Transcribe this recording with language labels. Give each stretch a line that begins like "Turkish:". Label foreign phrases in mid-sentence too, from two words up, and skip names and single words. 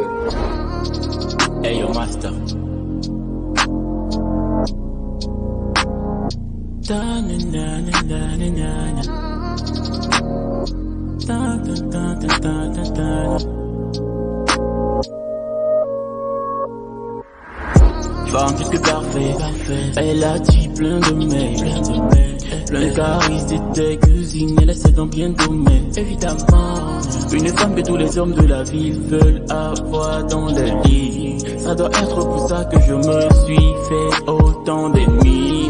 English: Hey yo, master. Da na na na na na na. Da da da da da da da.
French: femme plus que parfaite. Elle a dit plein de mecs, plein de charisme, c'était cuisine, elle essaie dans bien de domaines. Évidemment, une femme que tous les hommes de la ville veulent avoir dans leur lit. Ça doit être pour ça que je me suis fait autant d'ennemis.